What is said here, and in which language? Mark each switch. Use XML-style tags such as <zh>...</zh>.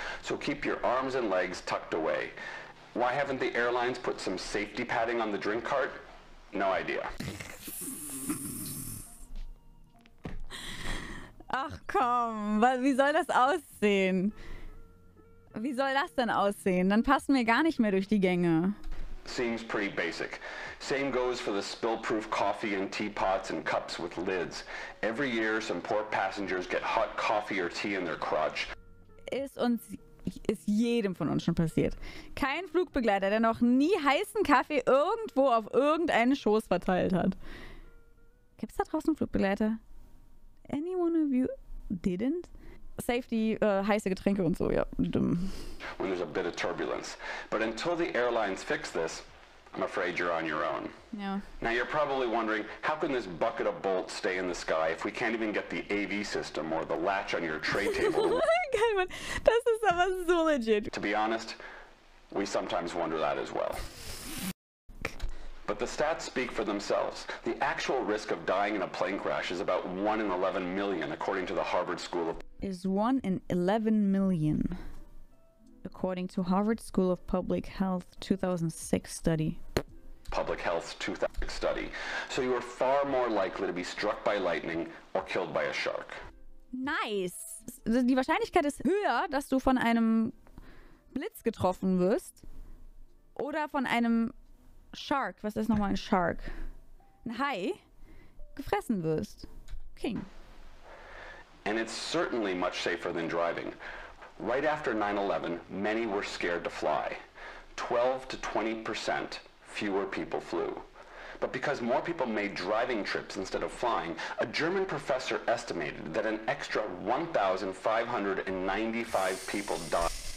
<en>So keep your arms and legs tucked away. Why haven't the airlines put some safety padding on the drink cart? No idea.</en> <de>Ach komm, wie soll das aussehen? Wie soll das denn aussehen? Dann passen wir gar nicht mehr durch die Gänge.</de> <en>Seems pretty basic. Same goes for the spill-proof coffee and teapots and cups with lids. Every year, some poor passengers get hot coffee or tea in their crotch.</en> <de>Ist jedem von uns schon passiert. Kein Flugbegleiter, der noch nie heißen Kaffee irgendwo auf irgendeinen Schoß verteilt hat. Gibt es da draußen Flugbegleiter?</de> <en>Any one of you didn't?</en> <de>Safety, heiße Getränke und so, ja.</de> <en>When there's a bit of turbulence. But until the airlines fix this, I'm afraid you're on your own.</en> <de>Ja.</de> <en>Now you're probably wondering, how can this bucket of bolts stay in the sky if we can't even get the AV system or the latch on your tray table?</en> <de>Geil, Mann. Das ist aber so legit.</de> <en>To be honest, we sometimes wonder that as well. But the stats speak for themselves. The actual risk of dying in a plane crash is about 1 in 11 million, according to the Harvard School of... Is 1 in 11 million, according to Harvard School of Public Health 2006 study. Public Health 2006 study. So you are far more likely to be struck by lightning or killed by a shark. Nice!</en> <de>Die Wahrscheinlichkeit ist höher, dass du von einem Blitz getroffen wirst oder von einem Shark, was ist nochmal ein Shark? Ein Hai, gefressen wirst. King.</de> <en>And it's certainly much safer than driving. Right after 9/11, many were scared to fly. 12 to 20% fewer people flew. But because more people made driving trips instead of flying, a German professor estimated that an extra 1,595 people died.</en>